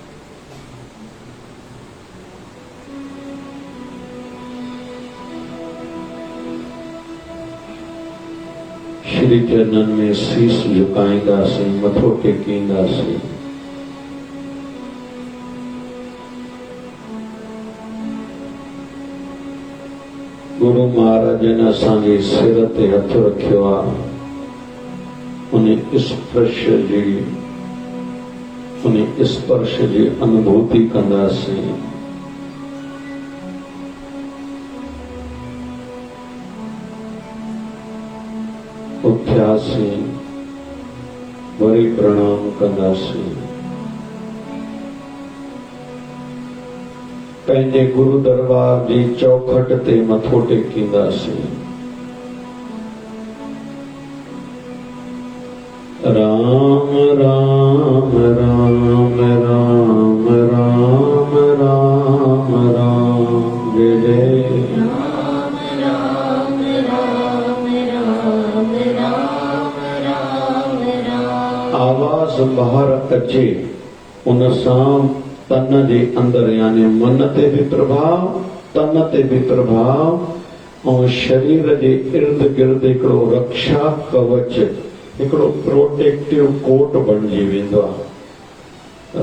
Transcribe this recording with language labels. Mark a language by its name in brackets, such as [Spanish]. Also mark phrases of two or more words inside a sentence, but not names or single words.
[Sindhi] श्री चरणन में शीश झुकाईंदासीं, मथो टेकींदासीं। गुरु महाराजन असांजे सिर ते हथ रखियो आहे। उन स्पर्श जी अनुभूति कंदासीं। उथियासीं, वरी प्रणाम कंदासीं। पंहिंजे गुरु दरबार जी चौखट ते मथो टेकींदासीं। राम राम राम राम राम राम राम जय जय राम राम राम राम राम राम राम। आवाज बाहर अचे उन सां तन जे अंदर यानी मन ते भी प्रभाव, तन ते भी प्रभाव और शरीर जे इर्द गिर्द हिकिड़ो रक्षा कवच, हिकिड़ो [English] protective coat [Sindhi] बणिजी वेंदो आहे।